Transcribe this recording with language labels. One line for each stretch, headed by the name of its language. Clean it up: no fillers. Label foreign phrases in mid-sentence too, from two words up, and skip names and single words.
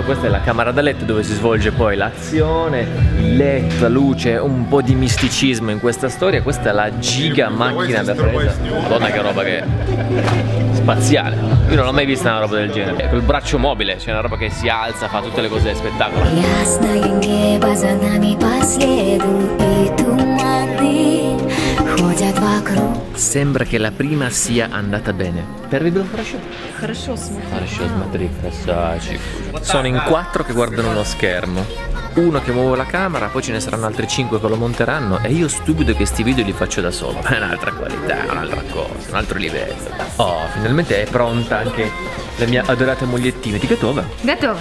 Italian: Questa è la camera da letto dove si svolge poi l'azione, il letto, la luce, un po' di misticismo in questa storia. Questa è la giga macchina da presa. Madonna che roba che è spaziale. Io non ho mai visto una roba del genere. Col braccio mobile, c'è una roba che si alza, fa tutte le cose spettacolo.
Russian: Ясное небо за нами по следу, и туманы ходят вокруг.
Italian: Sembra che la prima sia andata bene.
Russian: Первый был хорошо? Хорошо смотри. Хорошо, смотри, красавчик.
Italian: Sono in 4 che guardano uno schermo. Uno che muove la camera, poi ce ne saranno altri 5 che lo monteranno e io stupido che sti video li faccio da solo. È un'altra qualità, un'altra cosa, un altro livello. Oh, finalmente è pronta anche la mia adorata mogliettina.
Russian: Ты готова? Готово.